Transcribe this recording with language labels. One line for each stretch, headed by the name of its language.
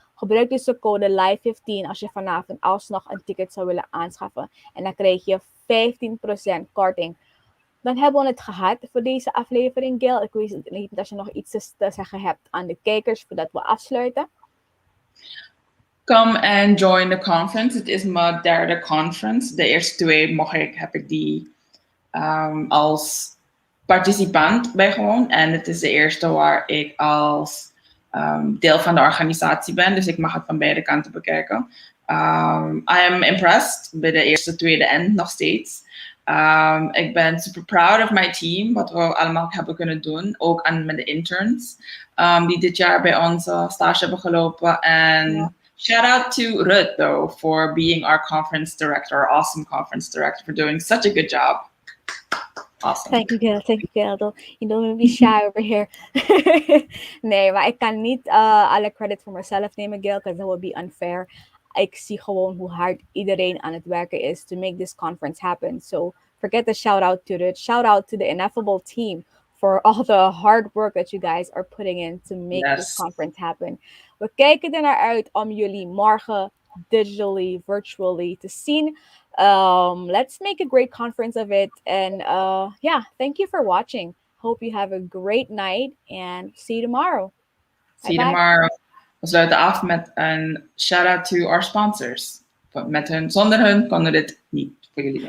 Dutch: Gebruik dus de code LIVE15 als je vanavond alsnog een ticket zou willen aanschaffen. En dan krijg je 15% korting. Dan hebben we het gehad voor deze aflevering, Gail. Ik weet niet als je nog iets te zeggen hebt aan de kijkers voordat we afsluiten.
English: Come and join the conference.
Dutch: Het is mijn derde conference. De eerste twee heb ik die als participant bijgewoond. En het is de eerste waar ik als deel van de organisatie ben. Dus ik mag het van beide kanten bekijken.
English: I am impressed
Dutch: bij de eerste, tweede en nog steeds. Ik ben super
English: proud of my team,
Dutch: wat we allemaal hebben kunnen doen. Ook met de interns die dit jaar bij ons stage hebben gelopen. En
English: shout out to Ruud, though, for being our conference director, our awesome conference director, for doing such a good job. Awesome. Thank you, Gail. Thank you, Gail. You don't make me shy over here.
Dutch: Nee, maar ik kan niet alle credit voor mezelf nemen, Gail,
English: because that would be unfair.
Dutch: Ik zie gewoon hoe hard iedereen aan het werken is
English: to make this conference happen. So forget the shout out to it. Shout out to the Ineffable team for all the hard work that you guys are putting in to make this conference happen.
Dutch: We kijken er naar uit om jullie morgen
English: digitally, virtually
Dutch: te zien.
English: Let's make a great conference of it. And thank you for watching. Hope you have a great night and see you tomorrow. See you tomorrow.
Dutch: We sluiten af met een shout-out
English: to our sponsors.
Dutch: Zonder hun konden we dit niet voor jullie doen.